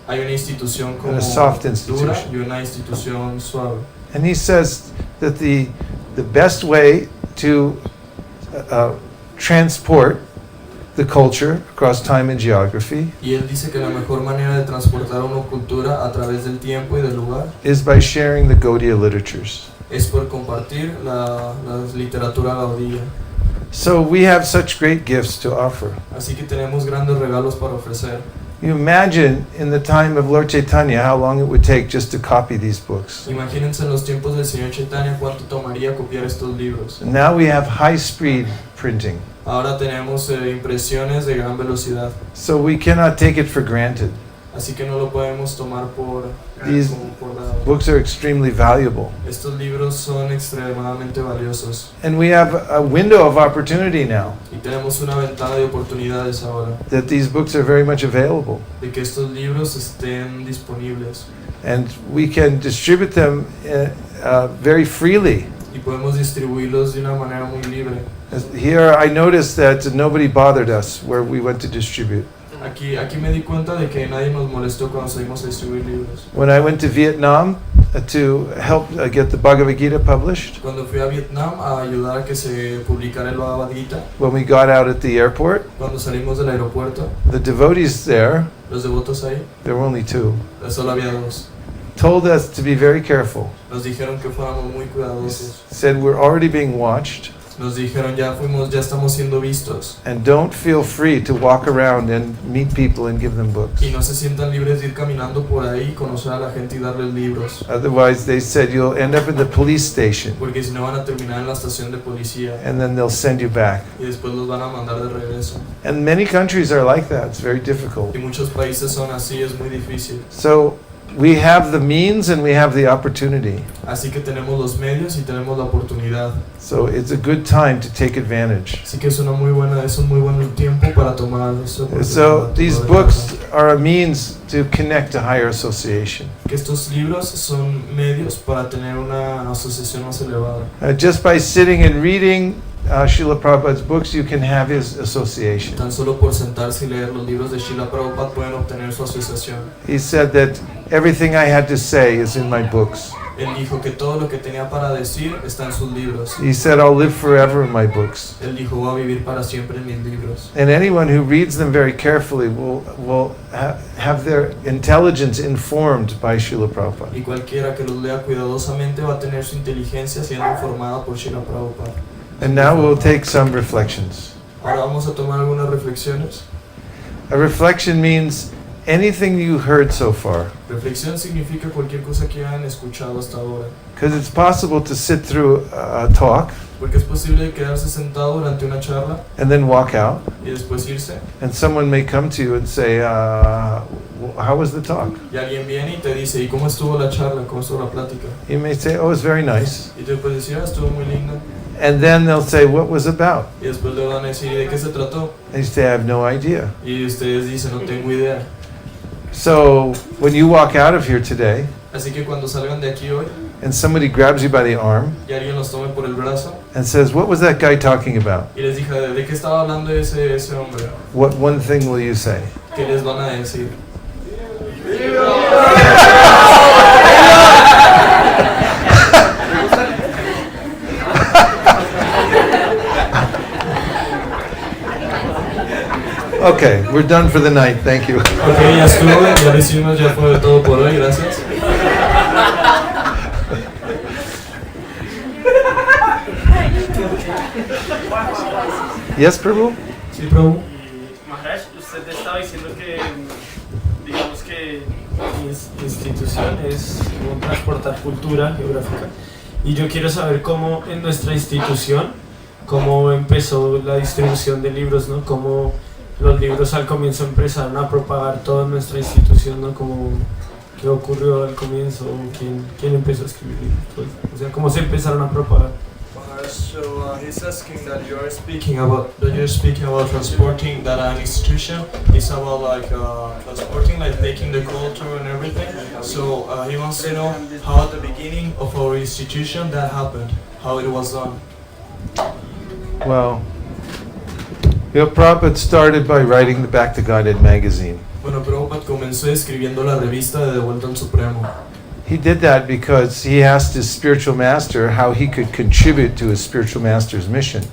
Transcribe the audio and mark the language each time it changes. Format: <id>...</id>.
<es>Hay una institución como</es> <en>And a soft</en> <es>dura</es> <en>institution.</en> <es>y una institución suave.</es> <en>and he says that the best way to transport the culture across time and geography</en> <es>Y él dice que la mejor manera de transportar una cultura a través del tiempo y del lugar</es> <en>is by sharing the Gaudiya literatures.</en> <es>es por compartir la literatura gaudía.</es> <en>So we have such great gifts to offer.</en> <es>Así que tenemos grandes regalos para ofrecer.</es> <en>You imagine in the time of Lord Chaitanya how long it would take just to copy these books.</en> <es>Imagínense en los tiempos del Señor Chaitanya cuánto tomaría copiar estos libros.</es> <en>And now we have high-speed printing,</en> <es>Ahora tenemos impresiones de gran velocidad,</es> <en>so we cannot take it for granted.</en> <es>así que no lo podemos tomar por</es> <en>These</en> <es>como por dado.</es> <en>books are extremely valuable.</en> <es>Estos libros son extremadamente valiosos</es> <en>And we have a window of opportunity now</en> <es>y tenemos una ventana de oportunidades ahora</es> <en>that these books are very much available.</en> <es>de que estos libros estén disponibles</es> <en>And we can distribute them very freely.</en> <es>y podemos distribuirlos de una manera muy libre.</es> <en>Here I noticed that nobody bothered us where we went to distribute.</en> <es>Aquí me di cuenta de que nadie nos molestó cuando salimos a distribuir libros.</es> <en>When I went to Vietnam to help get the Bhagavad Gita published,</en> <es>Cuando fui a Vietnam a ayudar a que se publicara el Bhagavad Gita,</es> <en>when we got out at the airport,</en> <es>cuando salimos del aeropuerto,</es> <en>the devotees there,</en> <es>los devotos ahí,</es> <en>there were only two,</en> <es>solo había dos.</es> <en>told us to be very careful.</en> <es>Nos dijeron que fuéramos muy cuidadosos.</es> <en>Said we're already being watched</en> <es>Nos dijeron ya estamos siendo vistos</es> <en>and don't feel free to walk around and meet people and give them books.</en> <es>y no se sientan libres de ir caminando por ahí, conocer a la gente y darles libros,</es> <en>Otherwise, they said you'll end up in the police station</en> <es>porque si no van a terminar en la estación de policía</es> <en>and then they'll send you back.</en> <es>y después los van a mandar de regreso.</es> <en>And many countries are like that. It's very difficult.</en> <es>Y muchos países son así, es muy difícil.</es> <en>So we have the means and we have the opportunity.</en> <es>Así que tenemos los medios y tenemos la oportunidad.</es> <en>So it's a good time to take advantage.</en> <es>Así que es un muy buen tiempo para tomar esa oportunidad.</es> <en>So these books are a means to connect to higher association.</en> <es>Que estos libros son medios para tener una asociación más elevada.</es> <en>Just by sitting and reading Srila Prabhupada's books, you can have his association.</en> <es>Tan solo por sentarse y leer los libros de Srila Prabhupada pueden obtener su asociación.</es> <en>He said that everything I had to say is in my books.</en> <es>Él dijo que todo lo que tenía para decir está en sus libros.</es> <en>He said, I'll live forever in my books.</en> <es>Él dijo, voy a vivir para siempre en mis libros.</es> <en>And anyone who reads them very carefully will have their intelligence informed by Srila Prabhupada.</en> <es>Y cualquiera que los lea cuidadosamente va a tener su inteligencia siendo informada por Srila Prabhupada.</es> <en>And now we'll take some reflections.</en> <es>Ahora vamos a tomar algunas reflexiones.</es> <en>A reflection means anything you heard so far.</en> <es>Reflexión significa cualquier cosa que hayan escuchado hasta ahora.</es> <en>Because it's possible to sit through a talk</en> <es>Porque es posible quedarse sentado durante una charla</es> <en>and then walk out,</en> <es>y después irse.</es> <en>and someone may come to you and say, how was the talk?</en> <es>Y alguien viene y te dice, ¿y cómo estuvo la charla? ¿Cómo estuvo la plática?</es> <en>You may say, oh, it's very nice.</en> <es>Y tú puedes decir, estuvo muy linda.</es> <en>And then they'll say, what was it about?</en> <es>Y después le van a decir, ¿y de qué se trató?</es> <en>And you say, I have no idea.</en> <es>Y ustedes dicen, no tengo idea.</es> <en>So when you walk out of here today,</en> <es>Así que cuando salgan de aquí hoy</es> <en>and somebody grabs you by the arm</en> <es>y alguien los tome por el brazo</es> <en>and says, what was that guy talking about?</en> <es>y les diga, ¿de qué estaba hablando ese hombre?</es> <en>What one thing will you say?</en> <es>¿Qué les van a decir?</es> <en>Okay, we're done for the night. Thank you.</en> <es>Ok, ya estuvo, ya lo hicimos, ya fue todo por hoy, gracias.</es> <en>Yes, Prabhu?</en> <es>Sí, Prabhu. Maharaj, usted estaba diciendo que, digamos que mi institución es como transportar cultura geográfica. Y yo quiero saber cómo en nuestra institución, cómo empezó la distribución de libros, ¿no? Cómo los libros al comienzo empezaron a propagar toda nuestra institución, ¿no? Como qué ocurrió al comienzo, quién empezó a escribir libros, pues, o sea, cómo se empezaron a propagar.</es> <en>So he's asking that you're speaking about transporting that an institution is about like transporting, like taking the culture and everything. So he wants to know how at the beginning of our institution that happened, how it was done. Well, Prabhupada started by writing the Back to Godhead magazine.</en> <es>Bueno, Prabhupada comenzó escribiendo la revista de De Vuelta al Supremo.</es> <en>He did that because he asked his spiritual master how he could contribute to his spiritual master's mission.</en>